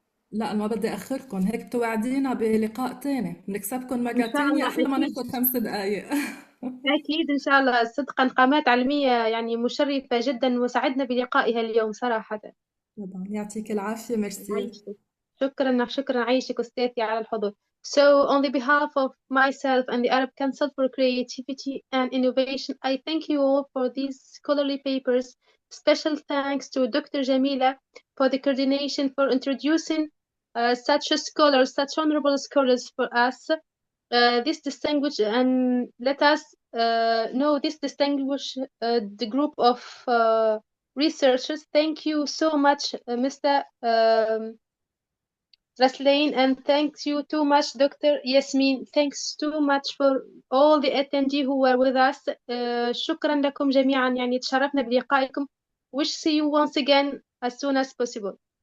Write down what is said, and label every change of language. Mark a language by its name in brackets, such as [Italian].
[Arabic] لا، ما بدي أخركم، هيك توعدينا بلقاء تاني بنكسبكم مرة إن شاء تانية الله أحلى ما أكيد. ناخد 5 دقايق. أكيد إن شاء الله. صدقا قامات علمية يعني مشرفة جدا، وسعدنا بلقائها اليوم صراحة. طبعا، يعطيك العافية، ميرسي. عايشك. شكرا عايشك أستاذي على الحضور. [English] So on the behalf of myself and the Arab Council for Creativity and Innovation, I thank you all for these scholarly papers. Special thanks to Dr. Jamila for the coordination, for introducing such scholars, such honorable scholars for us. This distinguished, and let us know this distinguished the group of researchers. Thank you so much, Mr. Raslain, and thanks you too much, Dr. Yasmin. Thanks too much for all the attendees who were with us. [Arabic] شكرا لكم جميعا، يعني تشرفنا بلقائكم. [English] Wish see you once again as soon as possible.